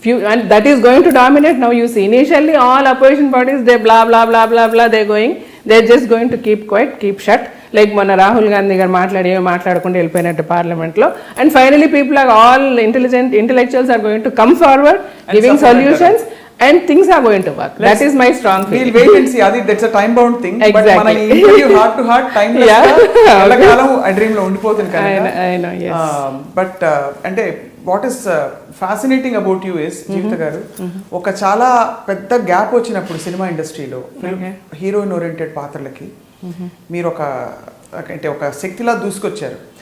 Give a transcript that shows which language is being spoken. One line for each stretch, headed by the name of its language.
English: And that is going to dominate now. You see, initially all opposition parties they blah blah blah blah blah they're just going to keep quiet, keep shut.
Telugu: Like మొన్న రాహుల్ గాంధీ గారు మాట్లాడకుండా వెళ్ళిపోయినట్టు parliament లో.
English: And finally people are all intellectuals are going to come forward giving solutions and things are going to work. That is my strong feeling. We'll wait and see. Adi, that's a time bound thing. Exactly.
Telugu: But మన interview
English: heart to heart timeless
Telugu: ఎల్లకాలం ఆ dream లో ఉండిపోతుంది కదా.
English: I know, yes.
Telugu: But అంటే
English: what is fascinating about you is
Telugu: జీవిత గారు, ఒక చాలా పెద్ద గ్యాప్ వచ్చినప్పుడు సినిమా ఇండస్ట్రీలో హీరోయిన్ ఓరియంటెడ్ పాత్రలకి మీరు ఒక శక్తిలా దూసుకొచ్చారు.